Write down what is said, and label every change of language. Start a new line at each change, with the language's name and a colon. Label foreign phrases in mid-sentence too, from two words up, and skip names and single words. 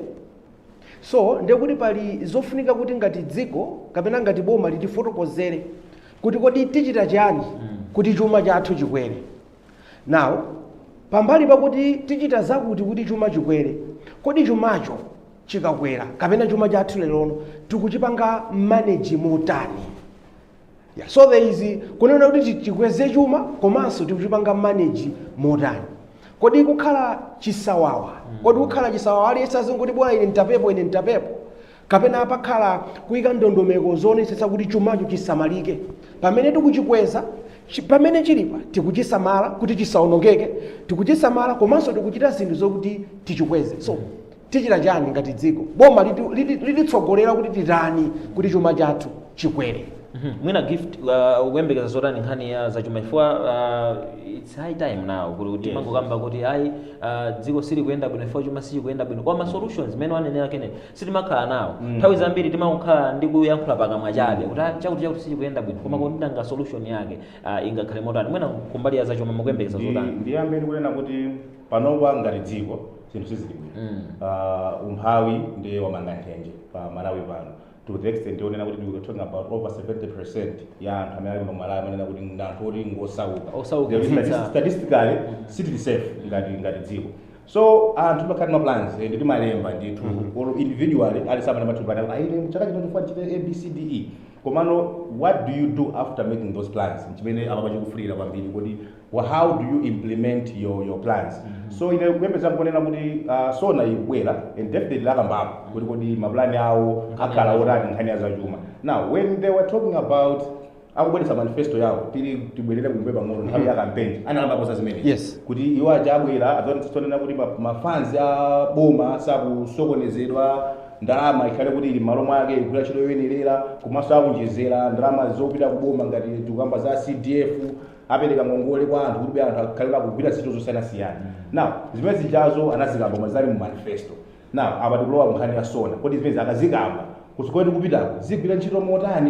Nyanja: So ndekuti pali zofunika kuti ngati dziko kapena ngati boma litifotokozere kuti kodi tichita chani kuti chuma chathu chikwere. Now pambali pakuti tichita zakuti kuti chuma chikwere, kodi chumacho chikakwera kapena chuma chathu lerono tikuchipanga manage motani.
English: So there is
Nyanja: kunena kuti chikweze chuma komanso tikuchipanga manage motani. Kodi kukhala chisawawa, kodi kukhala chisawawa aliyense azingoti bwana ine nitapepo kapena pakhala kuyika ndondomeko zoonetsetsa kuti chumacho chisamalike pamene tikuchikweza pamene chilipa tikuchisamala kuti chisaonongeke, tikuchisamala komanso tikuchita zinthu zokuti tichikweze. So tichita chani ngati dziko? Boma lilitsogolera kuti titani kuti chuma chathu chikwere. mwina gift ukuyembekeza zotani nkhani ya zachuma chifukwa
English: it's high time now
Nyanja: kuti mangokamba kuti ayi dziko sili kuyenda bwino chifukwa chuma sichi kuyenda bwino koma solutions zimene wanenera kene sitimakhala nawo nthawi zambiri timakhala ndi kuyankhula pakamwa chabe kuti chakuti sichi kuyenda bwino koma kuti ndanga solution yake ingakhale motani mwina kumbali ya zachuma mukuyembekeza zotani ndiyambe ndikunena kuti panopa ngati dziko zinthu sizili bwino umphawi ndiye wamanga nthenje pa Malawi pano
English: to the extent
Nyanja: yonena kuti
English: we were talking about over 70%
Nyanja: ya anthu amene ali mu Malawi amanena kuti ndanthu oti ngosauka statistically sitili safe ngati dziko so anthu timakhala ma plans ndi timalemba ndithu or individually ali samana matupana ayi chaka chino tifuna chite ABCDE komano
English: what do you do after making those plans
Nyanja: chimene apa pachikufulira kwambiri kuti
English: how do you implement your plans
Nyanja: so ine kuyembeza nkonena kuti sona ikubwera and definitely akambapo kuti maplani awo akhala otani nkhani ya zachuma
English: now when they were talking about
Nyanja: akubweretsa manifesto yawo tibwerere kumbe pang'ono nthawi ya campaign analambapo zimene yes kuti iwo aja abwera azonena kuti mafanzi a boma sakusokonezedwa ndalama ikhale kuti ili malo mwake igula ntchito yoyenerera komanso akunjezera ndalama zopita kuboma ngati tikamba za CDF apereka ngongole kwa anthu kuti anthu akhale akugwira ntchito zosiyanasiyana now zimene zijazo anazikamba mazali mu manifesto now apa tikulowa nkhani ya sona kuti zimene akazikamba kusikoti kupitako zigwira ntchito motani